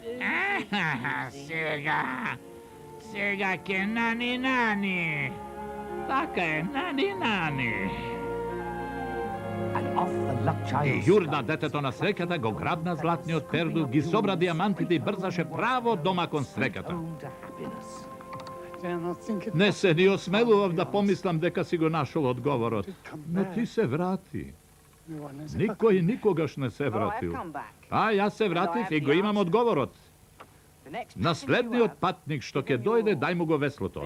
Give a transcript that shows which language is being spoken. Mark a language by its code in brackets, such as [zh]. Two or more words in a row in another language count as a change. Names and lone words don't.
[mk] Сега ќе нани. Така е, нани. [en] And off the luck [mk] И [en] child [mk] јурна детето на среќата го грабна златниот пердув, ги собра диамантите и брзаше право дома кон среќата. [en] to happiness. [mk] Не се ни осмелував да помислам дека си го нашол одговорот. Но ти се врати. Никој никогаш не се вратил. А јас се вратив и го имам одговорот. Наследниот патник што ќе дојде, дај му го веслото.